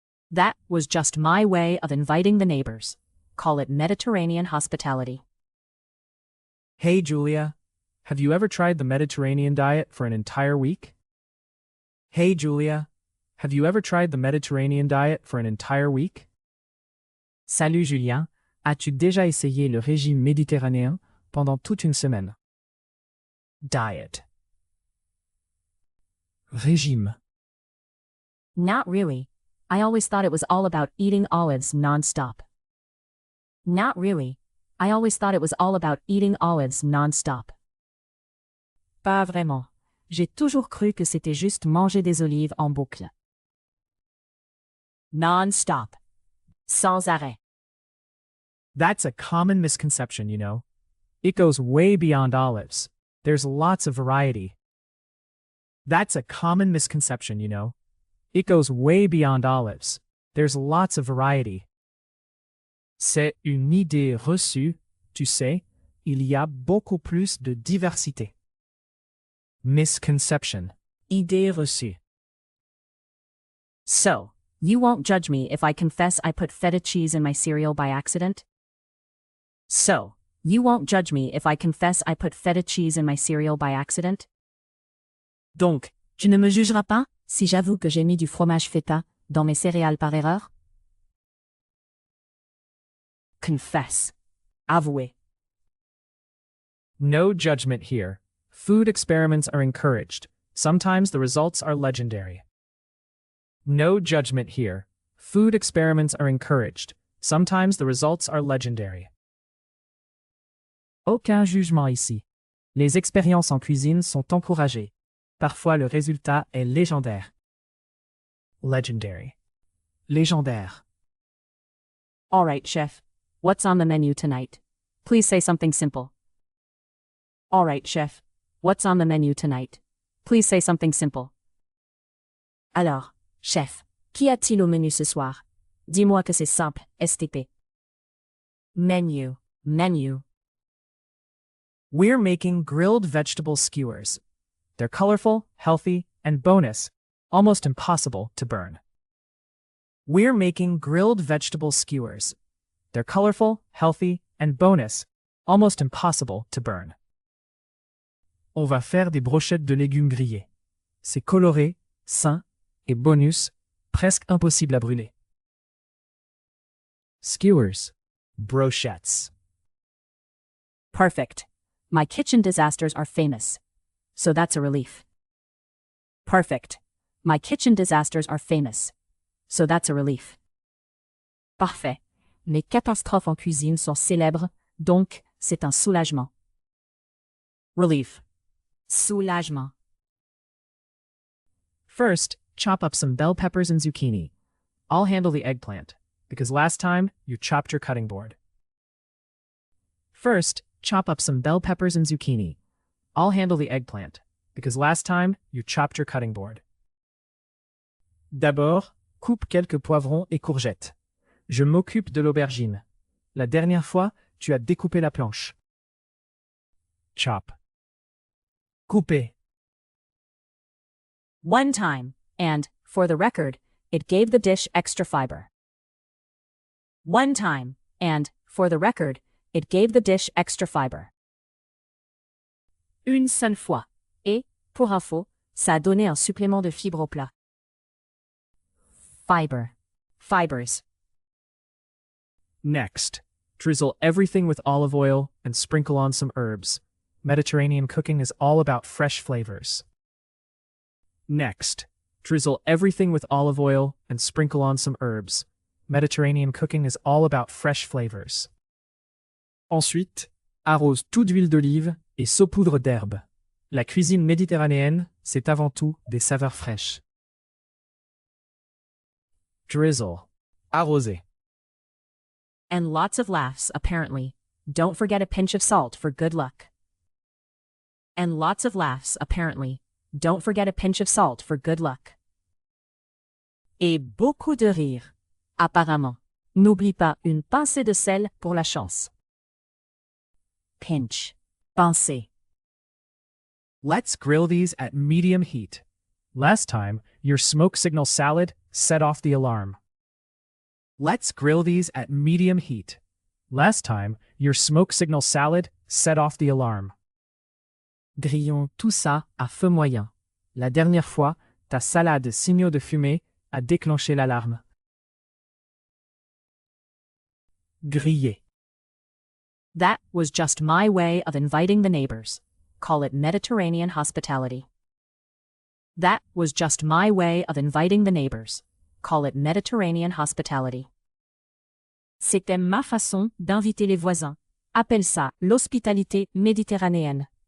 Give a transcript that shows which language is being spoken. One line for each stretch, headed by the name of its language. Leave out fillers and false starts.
English: That was just my way of inviting the neighbors. Call it Mediterranean hospitality. Hey Julia, have you ever tried the Mediterranean diet for an entire week? Hey Julia, have you ever tried the Mediterranean diet for an entire week?
French: Salut Julien, as-tu déjà essayé le régime méditerranéen pendant toute une semaine?
English: Diet.
French: Régime.
English: Not really. I always thought it was all about eating olives nonstop. Not really. I always thought it was all about eating olives nonstop.
French: Pas vraiment. J'ai toujours cru que c'était juste manger des olives en boucle. Non-stop. Sans arrêt.
English: That's a common misconception, you know. It goes way beyond olives. There's lots of variety. That's a common misconception, you know. It goes way beyond olives. There's lots of variety.
French: C'est une idée reçue, tu sais, il y a beaucoup plus de diversité. Misconception. Idée reçue.
English: So, you won't judge me if I confess I put feta cheese in my cereal by accident? So, you won't judge me if I confess I put feta cheese in my cereal by accident?
French: Donc, tu ne me jugeras pas si j'avoue que j'ai mis du fromage feta dans mes céréales par erreur?
English: Confess. Avouer. No judgment here. Food experiments are encouraged. Sometimes the results are legendary. No judgment here. Food experiments are encouraged. Sometimes the results are legendary.
French: Aucun jugement ici. Les expériences en cuisine sont encouragées. Parfois le résultat est légendaire.
English: Legendary. Légendaire. All right, chef. What's on the menu tonight? Please say something simple. All right, chef. What's on the menu tonight? Please say something simple.
French: Alors, chef, qu'y a-t-il au menu ce soir? Dis-moi que c'est simple, STP. Menu. Menu.
English: We're making grilled vegetable skewers. They're colorful, healthy, and bonus, almost impossible to burn. We're making grilled vegetable skewers. They're colorful, healthy, and bonus, almost impossible to burn.
French: On va faire des brochettes de légumes grillés. C'est coloré, sain, et bonus, presque impossible à brûler.
English: Skewers. Brochettes. Perfect. My kitchen disasters are famous. So that's a relief. Perfect. My kitchen disasters are famous. So that's a relief.
French: Parfait. Mes catastrophes en cuisine sont célèbres, donc c'est un soulagement.
English: Relief. Soulagement. First, chop up some bell peppers and zucchini. I'll handle the eggplant, because last time you chopped your cutting board. First, chop up some bell peppers and zucchini. I'll handle the eggplant, because last time you chopped your cutting board.
French: D'abord, coupe quelques poivrons et courgettes. Je m'occupe de l'aubergine. La dernière fois, tu as découpé la planche.
English: Chop. Couper. One time, and, for the record, it gave the dish extra fiber. One time, and, for the record, it gave the dish extra fiber.
French: Une seule fois, et, pour info, ça a donné un supplément de fibres au plat.
English: Fiber. Fibers. Next, drizzle everything with olive oil and sprinkle on some herbs. Mediterranean cooking is all about fresh flavors. Next, drizzle everything with olive oil and sprinkle on some herbs. Mediterranean cooking is all about fresh flavors.
French: Ensuite, arrose tout d'huile d'olive et saupoudre d'herbes. La cuisine méditerranéenne, c'est avant tout des saveurs fraîches.
English: Drizzle. Arroser. And lots of laughs, apparently. Don't forget a pinch of salt for good luck. And lots of laughs, apparently. Don't forget a pinch of salt for good luck.
French: Et beaucoup de rires. Apparemment. N'oublie pas une pincée de sel pour la chance.
English: Pinch. Pincée. Let's grill these at medium heat. Last time, your smoke signal salad set off the alarm. Let's grill these at medium heat. Last time, your smoke signal salad set off the alarm.
French: Grillons tout ça à feu moyen. La dernière fois, ta salade signaux de fumée a déclenché l'alarme. Griller.
English: That was just my way of inviting the neighbors. Call it Mediterranean hospitality. That was just my way of inviting the neighbors. Call it Mediterranean hospitality.
French: C'était ma façon d'inviter les voisins. Appelle ça l'hospitalité méditerranéenne.